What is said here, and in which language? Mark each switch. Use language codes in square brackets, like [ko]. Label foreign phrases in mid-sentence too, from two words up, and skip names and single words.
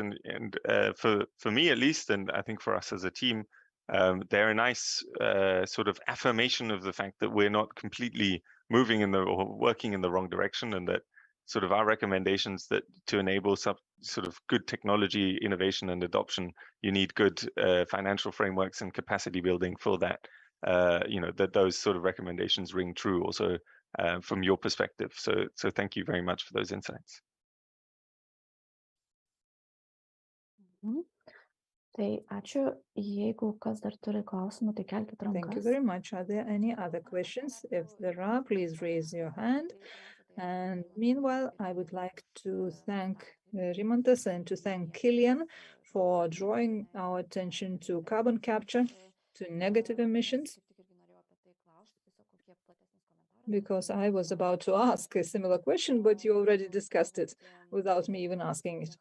[en] And for me at least, and I think for us as a team, they're a nice sort of affirmation of the fact that we're not completely moving in or working in the wrong direction, and that sort of our recommendations that to enable sort of good technology innovation and adoption, you need good financial frameworks and capacity building for that. You know, that those sort of recommendations ring true also from your perspective. So thank you very much for those insights. [lt] Tai ačiū. Jeigu kas dar turi klausimų, tai kelkite rankas. [en] Thank you very much. Are there any other questions? If there are, please raise your hand. And meanwhile, I would like to thank Rimantas and to thank Kilian for drawing our attention to carbon capture, to negative emissions, because I was about to ask a similar question, but you already discussed it without me even asking it.